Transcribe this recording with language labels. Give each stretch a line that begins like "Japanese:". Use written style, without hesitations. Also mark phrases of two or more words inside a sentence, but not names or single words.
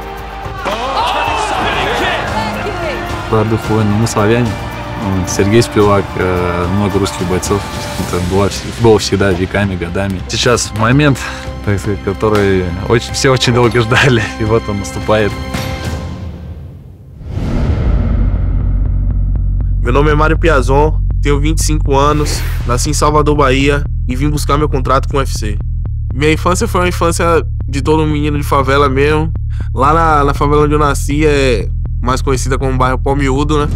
Russian: Правда, мы славяне. Сергей Спивак, много русских бойцов. Это было всегда, веками, годами. Сейчас момент, который все очень долго ждали, и вот он наступает.
Portuguese: Meu nome é Mário Piazon, tenho 25 anos, nasci em Salvador, Bahia e vim buscar meu contrato com o UFC. Minha infância foi uma infância de todo menino de favela mesmo. Lá na favela onde eu nasci é mais conhecida como bairro Palmiúdo, né?